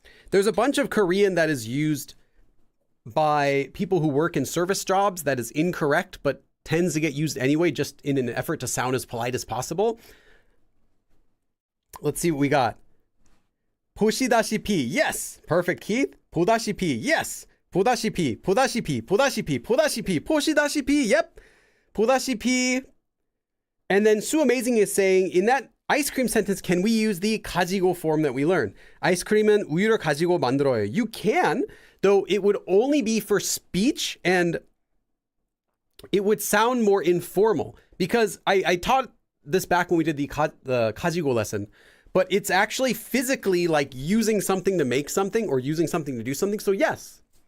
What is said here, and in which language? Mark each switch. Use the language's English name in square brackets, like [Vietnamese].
[English] There's a bunch of Korean that is used by people who work in service jobs that is incorrect, but tends to get used anyway, just in an effort to sound as polite as possible. Let's see what we got. [Korean] 보시다시피, [English] yes. Perfect, Keith. [Korean] 보다시피, [English] yes. [Korean] 보다시피, 보다시피, 보다시피, 보다시피, 보시다시피, [English] yep. [Korean] 보다시피. [English] And then Sue Amazing is saying, in that ice cream sentence, can we use the 가지고 form that we learned? [Korean] 아이스크림은 우유를 가지고 만들어요. [English] You can, though it would only be for speech and it would sound more informal because I taught this back when we did the 가지고 lesson, but it's actually physically like using something to make something or using something to do something. So yes.